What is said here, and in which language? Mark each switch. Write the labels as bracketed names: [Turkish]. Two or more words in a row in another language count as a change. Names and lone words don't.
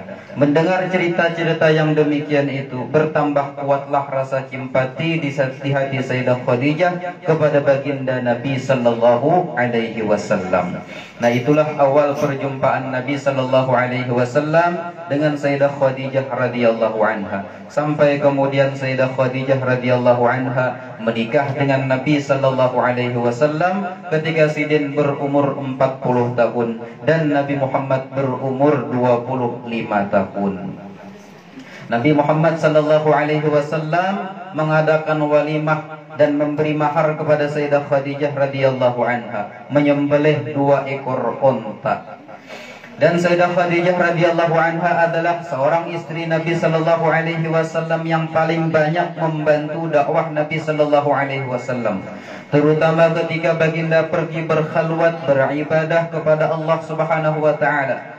[Indonesian] Mendengar cerita-cerita yang demikian itu, bertambah kuatlah rasa simpati di hati Sayyidah Khadijah kepada Baginda Nabi [Arabic] sallallahu alaihi wasallam. [Indonesian] Nah, itulah awal perjumpaan Nabi [Arabic] sallallahu alaihi wasallam [Indonesian] dengan Sayyidah Khadijah [Arabic] radhiyallahu anha. [Indonesian] Sampai kemudian Sayyidah Khadijah [Arabic] radhiyallahu anha [Indonesian] menikah dengan Nabi [Arabic] sallallahu alaihi wasallam [Indonesian] ketika Sidin berumur 40 tahun dan Nabi Muhammad berumur 25 tahun. Nabi Muhammad [Arabic] sallallahu alaihi wasallam [Indonesian] mengadakan walimah dan memberi mahar kepada Sayyidah Khadijah [Arabic] radhiyallahu anha, [Indonesian] menyembelih 2 ekor unta. Dan Sayyidah Khadijah [Arabic] radhiyallahu anha [Indonesian] adalah seorang istri Nabi [Arabic] sallallahu alaihi wasallam [Indonesian] yang paling banyak membantu dakwah Nabi [Arabic] sallallahu alaihi wasallam, [Indonesian] terutama ketika Baginda pergi berkhalwat beribadah kepada Allah [Arabic] Subhanahu wa taala.